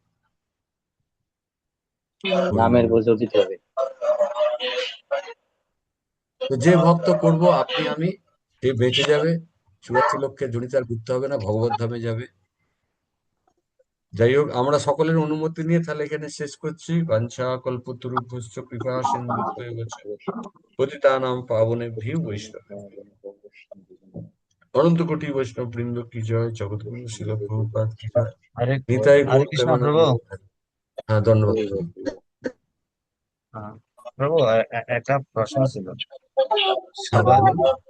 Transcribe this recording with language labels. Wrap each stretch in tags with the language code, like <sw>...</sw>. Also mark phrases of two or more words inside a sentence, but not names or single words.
<bn>নামের হরিনাম। বোঝা দিতে হবে। তো যে ভক্ত করব আপনি আমি, সে বেঁচে যাবে, 84 লক্ষের জনিতে আর ঘুরতে হবে না, ভগবত ধামে যাবে। যাই হোক, আমরা সকলের অনুমতি নিয়ে তাহলে এখানে শেষ করছি।</bn> <sa>বাঞ্ছা কল্পতরুভ্যশ্চ কৃপা সিন্ধুভ্যেব চ পতিতানাং পাবনেভ্যো বৈষ্ণবেভ্যো</sa> <bn>অনন্ত কোটি বৈষ্ণব বৃন্দ কি জয়, জগৎগুরু শিল প্রভুপাদ কি জয়, হরে নিতাই হরে গৌর কৃষ্ণ প্রভু। প্রেমানন্দ। হ্যাঁ, ধন্যবাদ। হ্যাঁ, প্রভু একটা প্রশ্ন ছিল। হ্যাঁ সবার বলুন।</bn>